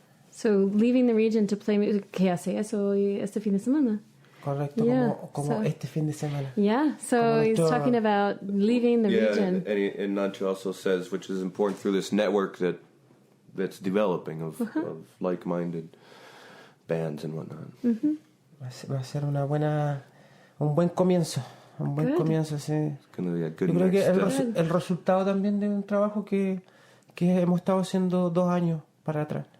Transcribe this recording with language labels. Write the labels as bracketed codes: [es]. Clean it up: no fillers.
[en] So, leaving the region to play music. [es] ¿Qué hace eso este fin de semana? Correcto, [en] Yeah, [es] como este fin de semana. [en] Yeah, so he's talking about leaving the region. And Nacho also says, which is important through this network that's developing of like-minded bands and whatnot. [es] Va a ser un buen comienzo. Un buen comienzo, sí. [en] It's gonna be a good [es] Yo creo que [en] next step. [es] el resultado también de un trabajo que hemos estado haciendo 2 años para atrás.